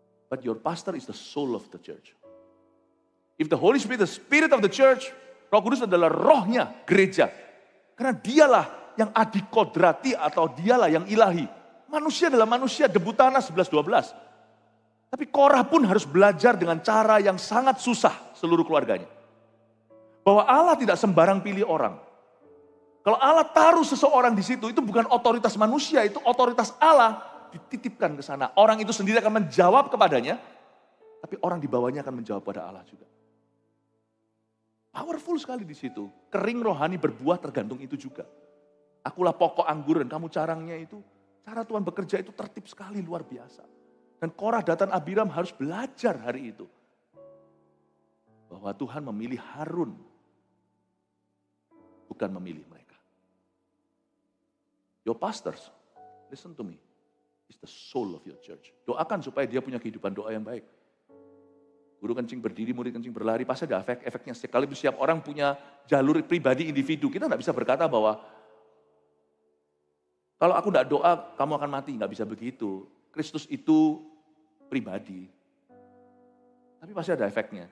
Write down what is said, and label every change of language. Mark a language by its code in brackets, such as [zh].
[en] But your pastor is the soul of the church. If the Holy Spirit, the spirit of the church, [id] Roh Kudus adalah rohnya gereja. Karena dialah yang adikodrati atau dialah yang ilahi. Manusia adalah manusia, debu tanah 11-12. Tapi Korah pun harus belajar dengan cara yang sangat susah seluruh keluarganya. Bahwa Allah tidak sembarang pilih orang. Kalau Allah taruh seseorang di situ, itu bukan otoritas manusia, itu otoritas Allah dititipkan ke sana. Orang itu sendiri akan menjawab kepadanya, tapi orang di bawahnya akan menjawab pada Allah juga. Powerful sekali di situ. Kering rohani berbuah tergantung itu juga. Akulah pokok anggur dan kamu carangnya itu. Cara Tuhan bekerja itu tertib sekali, luar biasa. Dan Korah, Datan, Abiram harus belajar hari itu. Bahwa Tuhan memilih Harun. Bukan memilih mereka. [en] Your pastors, listen to me. It's the soul of your church. [id] Doakan supaya dia punya kehidupan doa yang baik. Guru kencing berdiri, murid kencing berlari, pasti ada efeknya. Sekali setiap orang punya jalur pribadi individu. Kita nggak bisa berkata bahwa kalau aku nggak doa, kamu akan mati. Nggak bisa begitu. Kristus itu pribadi. Tapi pasti ada efeknya.